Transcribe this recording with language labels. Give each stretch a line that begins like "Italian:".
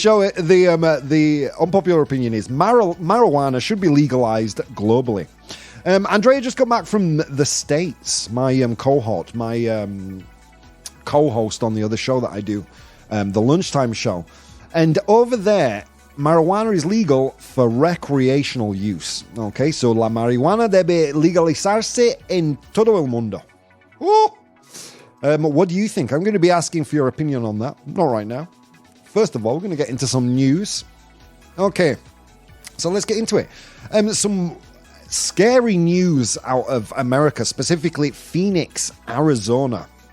English: The unpopular opinion is marijuana should be legalized globally. Andrea just got back from the States. My cohort, co-host on the other show that I do, the lunchtime show, and over there marijuana is legal for recreational use. Okay, so
Spanish: la marihuana debe legalizarse en todo el mundo.
English: What do you think? I'm going to be asking for your opinion on that. Not right now. First of all, we're going to get into some news. Okay, so let's get into it. Some scary news out of America, specifically Phoenix, Arizona.